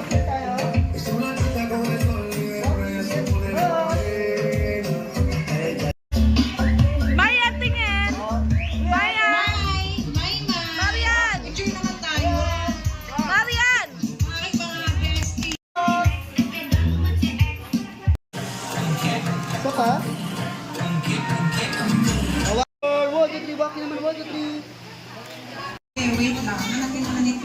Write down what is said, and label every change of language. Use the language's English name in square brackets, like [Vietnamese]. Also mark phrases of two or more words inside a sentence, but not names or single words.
[Spanish] Es una chica con el sol y de frente se pone morena. [Filipino] Maya, tingin! Maya! May ma. Marian! Picture naman tayo. Marian! Ay, mga bestie. Okay, wait lang. Hanapin naman ito.